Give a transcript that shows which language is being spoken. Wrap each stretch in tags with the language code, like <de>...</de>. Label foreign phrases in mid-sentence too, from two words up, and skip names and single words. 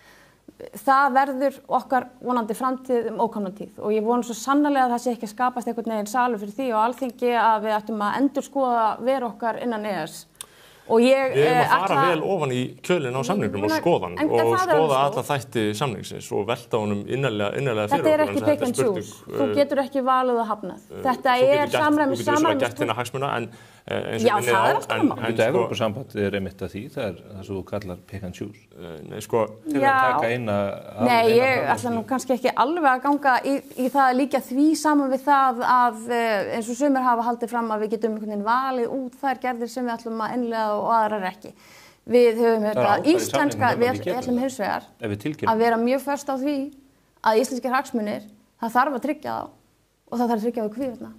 <is>Það verður okkar vonandi framtíð ókomna tíð og ég vona svo sannarlega að það sé ekki að skapast einhvern veginn salur fyrir því og Alþingi að við ættum að endurskoða veru okkar innan EES. Við erum að fara vel ofan í kjölinn á samningnum og skoðan og skoða alla þætti samningsins og velta honum innarlega fyrir okkur. Þetta er ekki</is> <en>pick and choose.</en> <is>Þú getur ekki valið og hafnað. Þetta er samræmis. Þú getur svo gert þína hagsmuna en já, það er alltaf mál. Þetta Evrópusamband er einmitt að því, það sem þú kallar</is> <en>pick and choose.</en> <is>Nei, sko... Til að taka eina... Nei, ég ætla nú kannski ekki alveg að ganga í það að líka því saman við það að eins og sumir hafa haldið fram að við getum einhvern veginn valið út þær gerðir sem við ætlum að innleiða og aðrar ekki. Við höfum þetta íslenska, við ætlum hins vegar að vera mjög föst á því að íslenskir hagsmunir, það þarf að tryggja þá og það þarf að tryggja á hvívetna.</is>